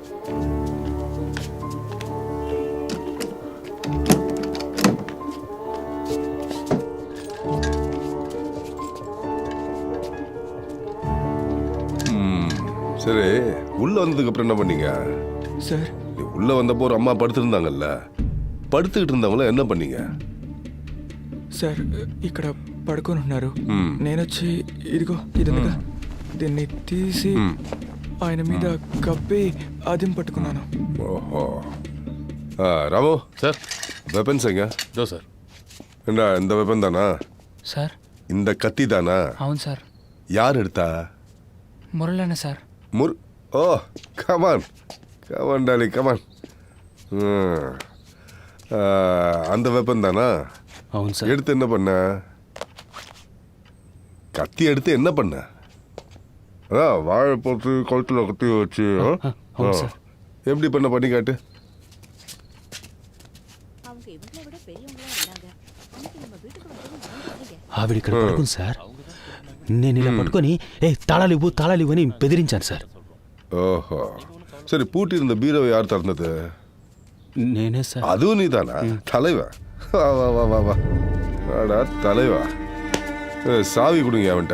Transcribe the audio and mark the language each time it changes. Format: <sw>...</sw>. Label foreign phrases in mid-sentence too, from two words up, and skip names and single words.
<ta>சரி, உள்ள வந்ததுக்கு அப்புறம் என்ன பண்ணீங்க</ta> <te>సార్</te> <ta>நீ உள்ள வந்தப்போ ஒரு அம்மா படுத்திருந்தாங்கல்ல, படுத்துக்கிட்டு இருந்தவங்கள என்ன பண்ணீங்க?</ta> <te>సార్ ఇక్కడ పడుకొని ఉన్నారు. నేనొచ్చి ఇదిగో ఇది ఉందిగా, దీన్ని తీసి ఆయన మీద కప్పి అదిం పట్టుకున్నాను.</te> <ta>ஓஹோ. ராமு</ta> <te>సార్.</te> <ta>வெப்பன்ஸ் எங்க?</ta> <te>దో సార్.</te> <ta>ஏண்டா இந்த வெப்பன் தானா?</ta> <te>సార్</te> <ta>இந்த கத்தி தானா?</ta> <te>అవును సార్.</te> <ta>யார் எடுத்தா?</ta> <te>మురళన్న సార్.</te> <en>Oh come on come on Dolly come on.</en> <ta>அந்த வெப்பன் தானா?</ta> <te>అవును సార్.</te> <ta>எடுத்து என்ன பண்ண? கத்தி எடுத்து என்ன பண்ண? வாழை போட்டு கழுத்தில் கத்தி வச்சு</ta> <te>అవును సార్.</te> <ta>எப்படி பண்ண பண்ணி காட்டு.</ta> <te>ఆవిడ ఇక్కడ పడుకుంది సార్. నేను ఇలా పట్టుకొని తాళాలు ఇవ్వు అని బెదిరించాను సార్.</te> <ta>ஓஹோ, சரி. பூட்டி இருந்த பீரோவை யார் திறந்தது?</ta> <te>నేనే సార్.</te> <ta>அதுவும் நீ தானா? தலைவா, வா வா வா வா வா வாடா தலைவா. சாவி கொடுங்க அவன்கிட்ட.</ta>